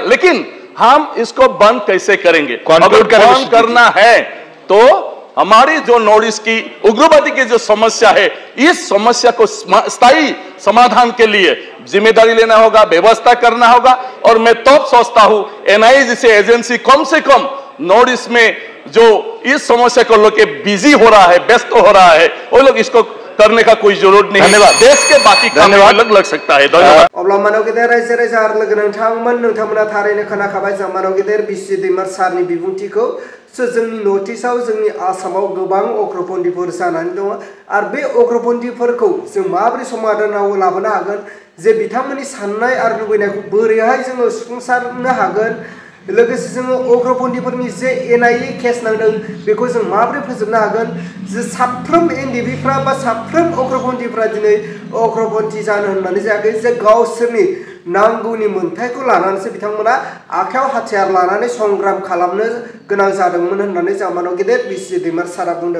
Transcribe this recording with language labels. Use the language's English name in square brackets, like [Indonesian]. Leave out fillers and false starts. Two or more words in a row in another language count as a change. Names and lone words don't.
[Hindi] लेकिन हम इसको बंद कैसे करेंगे? अगर बंद करना है तो हमारी जो नॉर्थ ईस्ट की उग्रवादी की जो समस्या है, इस समस्या को स्थायी समाधान के लिए जिम्मेदारी लेना होगा, व्यवस्था करना होगा। और मैं तो सोचता हूं एनआईए जैसे एजेंसी कम से कम नॉर्थ ईस्ट में जो इस समस्या को लेके बिजी हो रहा है, व्यस्त हो रहा है, वो लोग इसको करने का कोई जरूरत नहीं। धन्यवाद। देश के बाकी काम में अलग लग सकता है। धन्यवाद। [Bodo] अब्ला मानव गेदेर रायजो राजा आरो लोगो नोंथांमोना थारैनो खोनाखाबाय जों मानव गेदेर बिसि दैमार सारनि बिबुंथिखौ। जोंनि नर्थ ईस्टआव, जोंनि आसामाव गोबां अग्रपन्थिफोर जानानै दङ, आरो बे अग्रपन्थिफोरखौ जों माबोरै समाधानाव लाबोनो हागोन, जे बिथांमोननि साननाय आरो लुबैनायखौ बोरैहाय जोङो सुफुंसारनो हागोन, लोगोसे जोङो अग्रपन्थिफोरनि जे एनआईए केस नांदों बेखौ जों माबोरै फोजोबनो हागोन, जे साफ्रोम एनडिपिफ्रा बा साफ्रोम अग्रपन्थिफ्रा दिनै अग्रपन्थि जानो होननानै जायाखै, जे गावसोरनि नांगौनि मोन्थायखौ लानानैसो बिथांमोना आखायाव हाथियार लानानै संग्राम खालामनो गोनां जादोंमोन होननानै जों मानव गेदेर बिसि दैमार सारा बुंदों।